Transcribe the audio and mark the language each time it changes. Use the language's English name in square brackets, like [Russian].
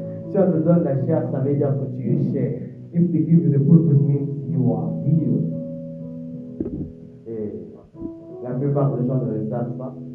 [French] Si on te donne la chair, ça veut dire que tu es chair. [English] If they give you the pulpit, means you are healed. [French] Et la plupart des gens ne le savent pas.